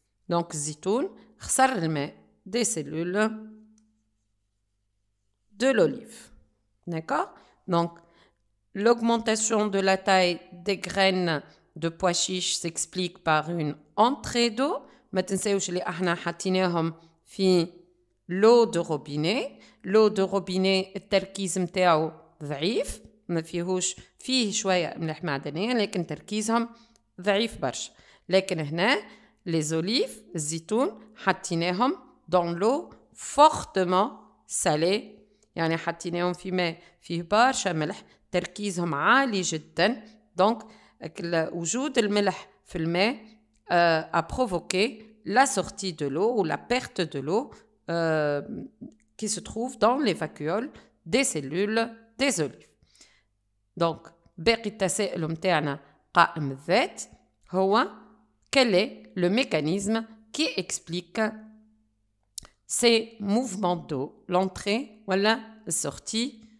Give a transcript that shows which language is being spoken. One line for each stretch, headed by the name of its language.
French: Donc
Arabic: الزيتون خسر الماء
French: des cellules de l'olive. D'accord? Donc l'augmentation de la taille des graines de pois chiches s'explique par une entrée d'eau.
Arabic: ما تنساوش اللي احنا حطيناهم في
French: l'eau de robinet. l'eau de robinet
Arabic: التركيز متاعو ضعيف ما فيه شوية ملح معدنية لكن تركيزهم ضعيف برشا. لكن هنا
French: les olives
Arabic: الزيتون حطيناهم
French: dans l'eau fortement salée
Arabic: يعني حطيناهم في ماء فيه برشا ملح تركيزهم عالي جدا.
French: donc
Arabic: وجود الملح في الماء
French: a provoqué la sortie de l'eau ou la perte de l'eau qui se trouve dans les vacuoles des cellules des olives. Donc,
Arabic: باقي التساؤل متاعنا قائم الذات هو
French: quel est le mécanisme qui explique ces mouvements d'eau, l'entrée ou la sortie